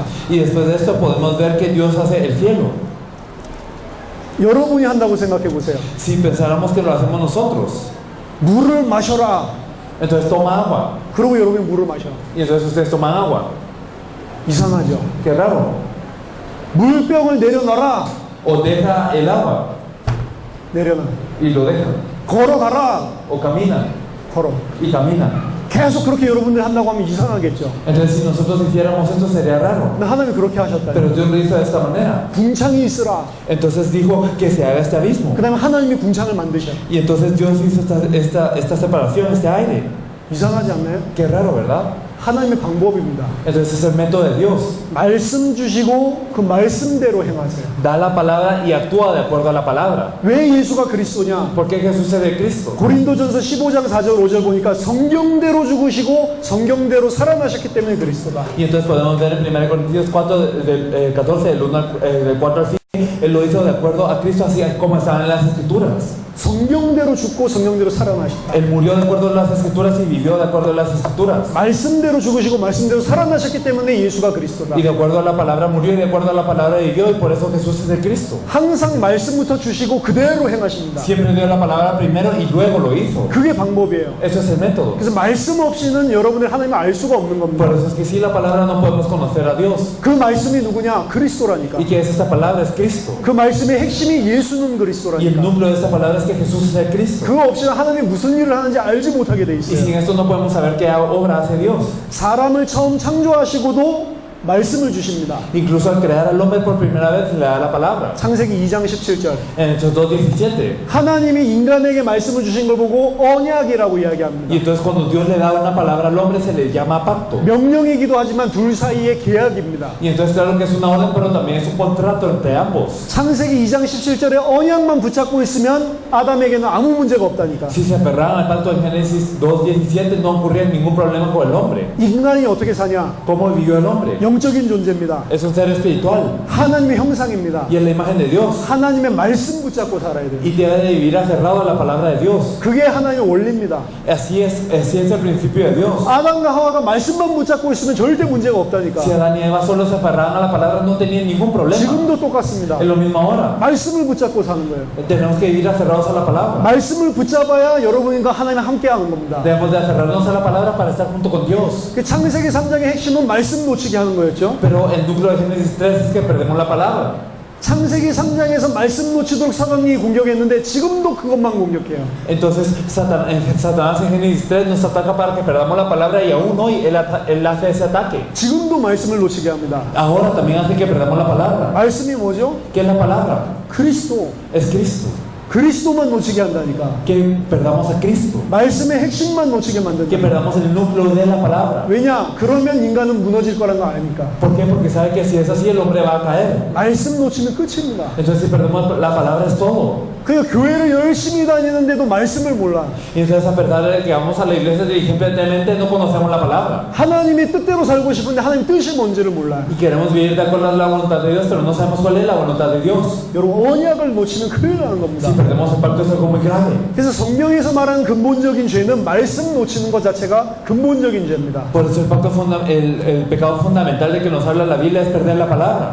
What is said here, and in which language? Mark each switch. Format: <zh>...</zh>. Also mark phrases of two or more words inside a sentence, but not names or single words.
<es>Y después de esto podemos ver que Dios hace el cielo.</es> <ko>여러분이 한다고 생각해 보세요.</ko> <es>Si pensáramos que lo hacemos nosotros,</es> <ko>물을 마셔라.</ko> <es>entonces toma agua.</es> <ko>그러고 여러분이 물을 마셔.</ko> <es>Y entonces ustedes toman agua.</es> <ko>이상하죠.</ko> <es>Qué raro.</es> <ko>물병을 내려놔라.</ko> <es>O deja el agua</es> <ko>내려놔.</ko> <es>y lo deja.</es> <ko>걸어가라.</ko> <es>O camina</es> <ko>걸어.</ko> <es>y camina.</es> <ko>계속 그렇게 여러분들 한다고 하면 이상하겠죠.</ko> <es>Entonces si nosotros hiciéramos esto sería raro.</es> <ko>근데 하나님이 그렇게 하셨다.</ko> <es>Pero Dios lo hizo de esta manera.</es> <ko>궁창이 있으라.</ko> <es>Entonces dijo que se haga este abismo.</es> <ko>그 다음에 하나님이 궁창을 만드셔.</ko> <es>Y entonces Dios hizo esta separación, este aire.</es> <ko>이상하지 않나요?</ko> <es>Qué raro, ¿verdad?</es> <ko>하나님의 방법입니다.</ko> <es>Entonces es el método de Dios.</es> <ko>말씀 주시고 그 말씀대로 행하세요.</ko> <es>Da la palabra y actúa de acuerdo a la palabra.</es> <ko>왜 예수가 그리스도냐?</ko> <es>¿Por qué Jesús es el Cristo?</es> <ko>고린도전서 15장 4절 5절 보니까 성경대로 죽으시고 성경대로 살아나셨기 때문에 그리스도다.</ko> <es>Y entonces podemos ver en 1 Corintios 4, del 14, del 4 al 5, Él lo hizo de acuerdo a Cristo, así como estaban en las Escrituras.</es> <ko>성경대로 죽고 성경대로 살아나셨다.</ko> <es>Él murió de acuerdo a las Escrituras y vivió de acuerdo a las Escrituras.</es> <ko>말씀대로 죽으시고 말씀대로 살아나셨기 때문에 예수가 그리스도다.</ko> <es>Y de acuerdo a la palabra murió y de acuerdo a la palabra vivió y por eso Jesús es el Cristo.</es> <ko>항상 말씀부터 주시고 그대로 행하십니다.</ko> <es>Siempre dio la palabra primero y luego lo hizo.</es> <ko>그게 방법이에요.</ko> <es>Eso es el método.</es> <ko>그래서 말씀 없이는 여러분들 하나님을 알 수가 없는 겁니다.</ko> <es>Por eso es que sin la palabra no podemos conocer a Dios.</es> <ko>그 말씀이 누구냐? 그리스도라니까.</ko> <es>¿Y qué es esta palabra? Es Cristo.</es> <ko>그 말씀의 핵심이 예수는</ko> <es>Y el</es> <ko>그리스도라니까.</ko> <es>núcleo de esta palabra es que Jesús es el Cristo.</es> <ko>그거 없이는 하나님이 무슨 일을 하는지 알지 못하게 돼</ko> <es>Y sin</es> <ko>있어요.</ko> <es>esto no podemos saber qué obra hace Dios.</es> <ko>사람을 처음 창조하시고도 말씀을 주십니다.</ko> <es>Incluso al crear al hombre por primera vez le da la palabra.</es> <ko>창세기 2장 17절.</ko> <es>En Hechos 2:17.</es> <ko>하나님이 인간에게 말씀을 주신 걸 보고 언약이라고</ko> <es>Y</es> <ko>이야기합니다.</ko> <es>entonces cuando Dios le da una palabra al hombre se le llama pacto.</es> <ko>명령이기도 하지만 둘 사이의 계약입니다.</ko> <es>Y entonces claro que es una orden pero también es un contrato entre ambos.</es> <ko>창세기 2장 17절에 언약만 붙잡고 있으면 아담에게는 아무 문제가 없다니까.</ko> <es>Si se aferraban al pacto de Génesis 2:17 no ocurría ningún problema con el hombre.</es> <ko>인간이 어떻게 사냐?</ko> <es>¿Cómo vivió el hombre?</es> <ko>영적인 존재입니다.</ko> <es>Es un ser espiritual</es> <ko>하나님의 형상입니다.</ko> <es>y es la imagen de Dios.</es> <ko>하나님의 말씀 붙잡고 살아야 돼요.</ko> <es>Y debe de vivir aferrado a la palabra de Dios.</es> <ko>그게 하나님의 원리입니다.</ko> <es>Así es el principio de Dios.</es> <ko>아담과 하와가 말씀만 붙잡고 있으면 절대 문제가 없다니까.</ko> <es>Si Adán y Eva solo se aferraban a la palabra, no tenían ningún problema.</es> <ko>지금도 똑같습니다.</ko> <es>Es lo mismo ahora.</es> <ko>말씀을 붙잡고 사는 거예요.</ko> <es>Tenemos que vivir aferrados a la palabra.</es> <ko>말씀을 붙잡아야 여러분과 하나님 함께 하는 겁니다.</ko> <es>Debemos de aferrarnos a la palabra para estar junto con Dios.</es> <ko>그 창세기 3장의 핵심은 말씀 놓치게 하는 거였죠.</ko> <es>Pero el núcleo de Génesis 3 es que perdemos la palabra.</es> <ko>창세기 3장에서 말씀 놓치도록 사단이 공격했는데 지금도 그것만 공격해요.</ko> <es>Entonces Satanás en Génesis 3 nos ataca para que perdamos la palabra y aún hoy él hace ese ataque.</es> <ko>지금도 말씀을 놓치게 합니다.</ko> <es>Ahora también hace que perdamos la palabra.</es> <ko>말씀이 뭐죠?</ko> <es>¿Qué es la palabra?</es> <ko>그리스도.</ko> <es>Es Cristo.</es> <ko>그리스도만 놓치게 한다니까.</ko> <es>Que perdamos a Cristo.</es> <ko>말씀의 핵심만 놓치게</ko> <es>Que</es> <ko>만든다.</ko> <es>perdamos el núcleo de la palabra.</es> <ko>왜냐? 그러면 인간은 무너질 거란 거 아닙니까?</ko> <es>¿Por qué? Porque sabe que si es así el hombre va a caer.</es> <ko>말씀 놓치면 끝입니다.</ko> <es>Entonces si perdemos la palabra es todo.</es> <ko>그러니까 교회를 열심히 다니는데도 말씀을 몰라.</ko> <es>Y entonces a pesar de que vamos a la iglesia diligentemente no conocemos la palabra.</es> <ko>하나님의 뜻대로 살고 싶은데 하나님 뜻이 뭔지를 몰라요.</ko> <es>Y queremos vivir de acuerdo a la voluntad de Dios, pero no sabemos cuál es la voluntad de Dios.</es> <ko>여러분 언약을 놓치면 큰일 나는 겁니다.</ko> <es>Si perdemos el pacto es algo muy grave.</es> <ko>그래서 성경에서 말하는 근본적인 죄는 말씀 놓치는 것 자체가 근본적인 죄입니다.</ko> <es>Por eso el pecado fundamental de que nos habla la Biblia es perder la palabra.</es>